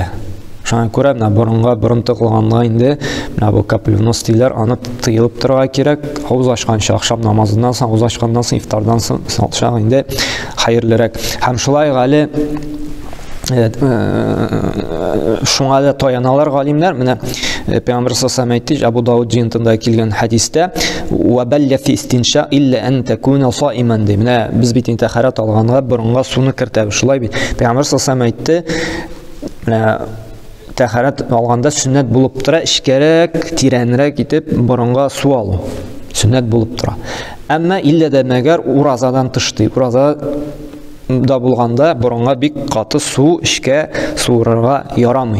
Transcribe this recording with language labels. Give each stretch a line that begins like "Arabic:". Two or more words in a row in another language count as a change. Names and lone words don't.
Tatar: Шуңа күрә борынга борын тыгылганда инде бу капленос диләр, аны тыелып торырга кирәк. Авыз ачканча, ахшам намазыннан соң, авыз ачкандан соң, ифтардан соң салчак инде хәерлерәк. Һәм шулай гали шуңа да таяналар галимнәр. Менә Пәйгамбер саллаллаху әйтте, Абу Дауд җинтында килгән хадистә,
Arabic: "وبالغ في الاستنشاق إلا أن تكون صائما", ди.
Tatar: Менә без бит тәһарат алганга борынга суны кертәбез. Шулай бит. Пәйгамбер саллаллаху әйтте, менә тәһарат алганда сөннәт булып тора, эшкәрәк, тирәнрәк итеп борынга су алу. Сөннәт булып тора. Әмма илля дә мәгәр уразадан тышты. Ураза да булганда борынга бик каты су эшкә суырырга ярамый.